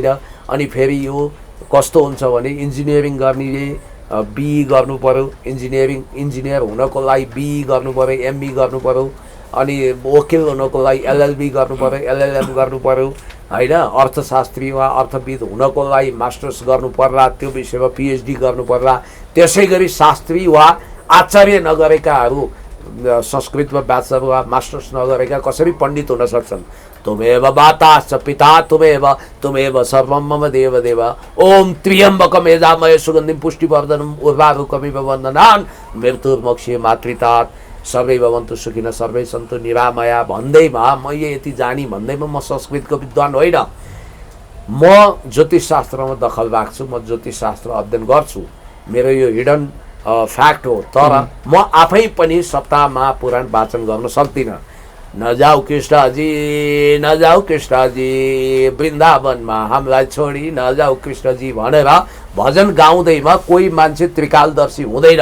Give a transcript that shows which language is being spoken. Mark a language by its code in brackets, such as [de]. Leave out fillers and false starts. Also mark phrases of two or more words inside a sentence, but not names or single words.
[ne] अनि फेरि यो कस्तो हुन्छ भने इन्जिनियरिङ गर्नेले बिई गर्नु पर्यो, इन्जिनियर हुनको लागि बिई गर्नु पर्यो, एमबी गर्नु पर्यो, अनि वकिल हुनको लागि एलएलबी गर्नु पर्यो, एलएलएम गर्नु पर्यो होइन, अर्थशास्त्री वा अर्थविद हुनको लागि मास्टर्स गर्नु पर्ला, त्यो विषयमा पिएचडी गर्नु पर्ला। त्यसै गरी शास्त्री वा आचार्य नगरेकाहरू संस्कृतमा ब्याचलर वा मास्टर्स नगरेका कसरी पण्डित हुन सक्छन्? [sa] तुमेव माता पिता तुमेव सर्वं मम देवदेव ओम त्र्यम्बकं यजामहे सुगन्धिं पुष्टिवर्धनम् उर्वारुकमिव बन्धनान् मृत्युर्मोक्षे मातृतात् सर्वै भवन्तु सुखिनः सर्वै सन्तु निरामया [ne] भन्दैमा मैले यति जानी भन्दैमा म संस्कृतको विद्वान होइन। म ज्योतिषशास्त्रमा दखल राख्छु, म ज्योतिषशास्त्र अध्ययन गर्छु, मेरो यो [en] hidden fact [ne] हो। तर म आफै पनि सप्ताहमा पुराण वाचन गर्न सक्दिनँ। नजाऊ कृष्णजी, नजाऊ कृष्णजी वृन्दावनमा हामीलाई छोडी नजाऊ कृष्णजी भनेर भजन गाउँदैमा कोही मान्छे त्रिकालदर्शी हुँदैन।